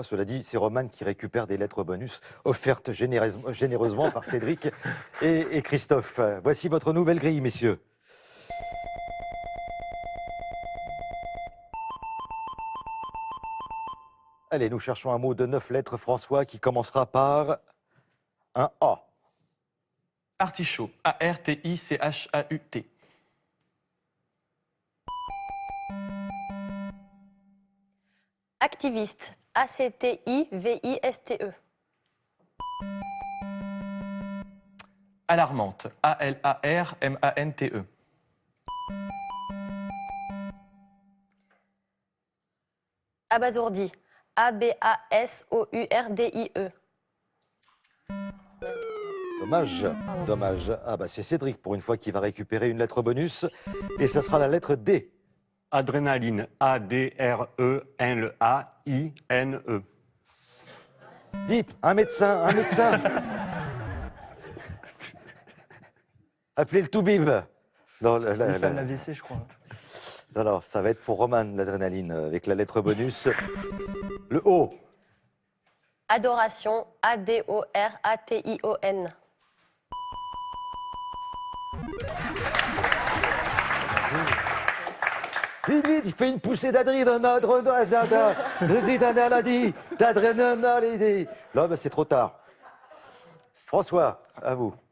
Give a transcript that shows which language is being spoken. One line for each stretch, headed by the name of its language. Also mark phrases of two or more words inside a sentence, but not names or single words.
French: Cela dit, c'est Romane qui récupère des lettres bonus offertes généreusement par Cédric et Christophe. Voici votre nouvelle grille, messieurs. Allez, nous cherchons un mot de 9 lettres, François, qui commencera par un A. Artichaut. A-R-T-I-C-H-A-U-T. Activiste. A-C-T-I-V-I-S-T-E. Alarmante. A-L-A-R-M-A-N-T-E. Abasourdi. A-B-A-S-O-U-R-D-I-E. Dommage, dommage. Ah bah c'est Cédric pour une fois qui va récupérer une lettre bonus. Et ça sera la lettre D. Adrénaline. A-D-R-E-N-A-I-N-E. Vite, un médecin, un médecin. Appelez le toubib. Non, Il fait un AVC, je crois. non, ça va être pour Roman, l'adrénaline, avec la lettre bonus. Le O. Adoration. A-D-O-R-A-T-I-O-N. Vite, vite, il fait une poussée d'adrénaline. Là, bah, c'est trop tard. François, à vous.